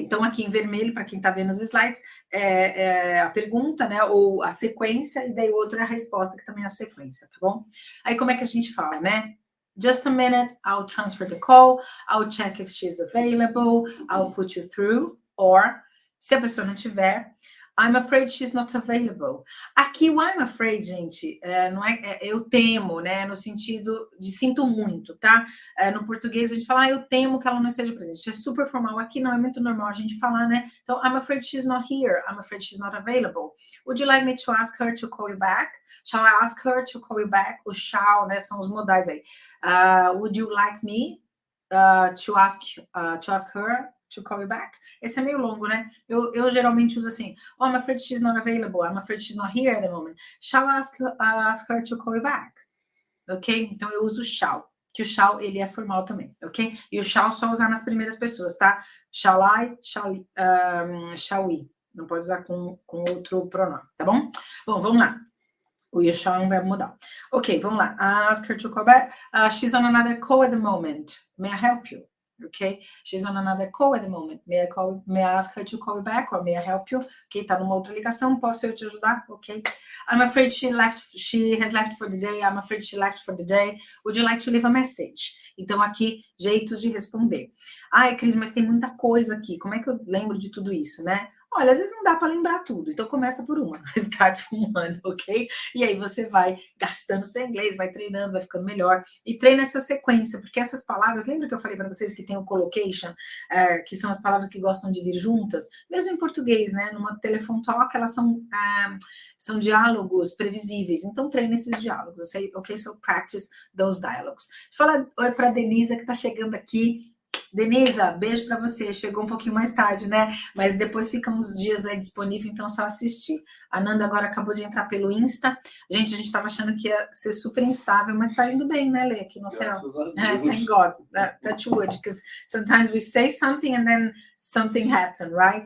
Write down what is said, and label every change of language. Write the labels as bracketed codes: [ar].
[pt] Então, aqui em vermelho, para quem está vendo os slides, é a pergunta, né, ou a sequência, e daí o outro é a resposta, que também é a sequência, tá bom? Aí, como é que a gente fala, né? [en] Just a minute, I'll transfer the call, I'll check if she's available, I'll put you through, or, [pt] se a pessoa não tiver, [en] I'm afraid she's not available. [pt] Aqui o I'm afraid, gente, não eu temo, né? No sentido de sinto muito, tá? No português a gente fala, eu temo que ela não esteja presente. Isso é super formal. Aqui não é muito normal a gente falar, né? [en] Então, I'm afraid she's not here. I'm afraid she's not available. Would you like me to ask her to call you back? Shall I ask her to call you back? [pt] O shall, né? São os modais aí. [en] Would you like me to ask her to call you back? [pt] Esse é meio longo, né? Eu geralmente uso assim, [en] I'm afraid she's not available. I'm afraid she's not here at the moment. Shall I ask her to call you back? Ok? [pt] Então, eu uso shall, que o shall, ele é formal também, ok? E o shall só usar nas primeiras pessoas, tá? Shall I, shall we. Não pode usar com outro pronome, tá bom? Bom, vamos lá. O you shall é um verbo modal. [en] Ok, [pt] vamos lá. [en] Ask her to call back. She's on another call at the moment. May I help you? Okay, she's on another call at the moment. May I ask her to call you back, or may I help you? [pt] Ok, tá numa outra ligação, posso eu te ajudar? Ok. [en] I'm afraid she has left for the day. I'm afraid she left for the day. Would you like to leave a message? [pt] Então, aqui, jeitos de responder. Ai, Cris, mas tem muita coisa aqui. Como é que eu lembro de tudo isso, né? Olha, às vezes não dá para lembrar tudo, então começa por uma, [en] start from one, [pt] ok? E aí você vai gastando seu inglês, vai treinando, vai ficando melhor, e treina essa sequência, porque essas palavras, lembra que eu falei para vocês que tem o collocation, que são as palavras que gostam de vir juntas, mesmo em português, né? Numa telephone talk, elas são diálogos previsíveis, então treina esses diálogos, ok? [en] So practice those dialogues. [pt] Fala oi para a Denisa, que está chegando aqui. Denisa, beijo para você, chegou um pouquinho mais tarde, né? Mas depois fica uns dias aí disponível, então só assistir. A Nanda agora acabou de entrar pelo Insta. Gente, a gente estava achando que ia ser super instável, mas tá indo bem, né, Lê, aqui no hotel? [en] Thank God, touch wood, because sometimes we say something and then something happened, right?